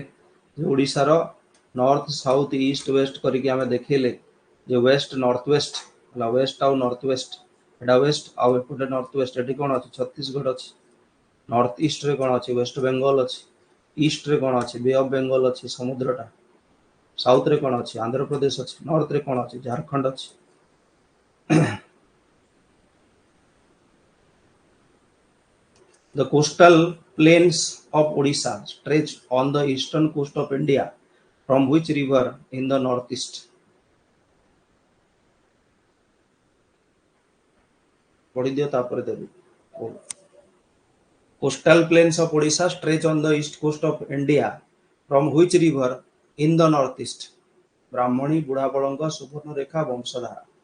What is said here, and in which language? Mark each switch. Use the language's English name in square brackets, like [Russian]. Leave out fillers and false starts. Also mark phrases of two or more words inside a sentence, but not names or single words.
[Odia] ଯେ ଓଡ଼ିଶାର [English] north south east west [Odia] କରିକି ଆମେ ଦେଖେଇଲେ ଯେ [English] west north west [Odia] ହେଲା, ୱେଷ୍ଟ ଆଉ [English] north west, [Odia] ଏଟା ୱେଷ୍ଟ ଆଉ ଏପଟେ [English] north west. [Odia] ଏଠି କ'ଣ ଅଛି? ଛତିଶଗଡ଼ ଅଛି. ନର୍ଥ ଇଷ୍ଟରେ କ'ଣ ଅଛି? ୱେଷ୍ଟ ବେଙ୍ଗଲ ଅଛି. ଇଷ୍ଟରେ କ'ଣ ଅଛି? ବେ ଅଫ୍ ବେଙ୍ଗଲ ଅଛି, ସମୁଦ୍ରଟା. ସାଉଥରେ କ'ଣ ଅଛି? ଆନ୍ଧ୍ରପ୍ରଦେଶ ଅଛି. ନର୍ଥରେ କ'ଣ ଅଛି? ଝାରଖଣ୍ଡ ଅଛି. [English] The coastal plains of Odisha stretch on the eastern coast of India from which river in the northeast? [Odia] ପଢି ଦିଅ ତାପରେ ଦେବି. [English] Coastal plains of Odisha stretch on the east coast of India from which river in the northeast? [Odia] ବ୍ରାହ୍ମଣୀ, ବୁଢ଼ାବଳଙ୍ଗ, ସୁବର୍ଣ୍ଣରେଖା, ବଂଶଧାରା.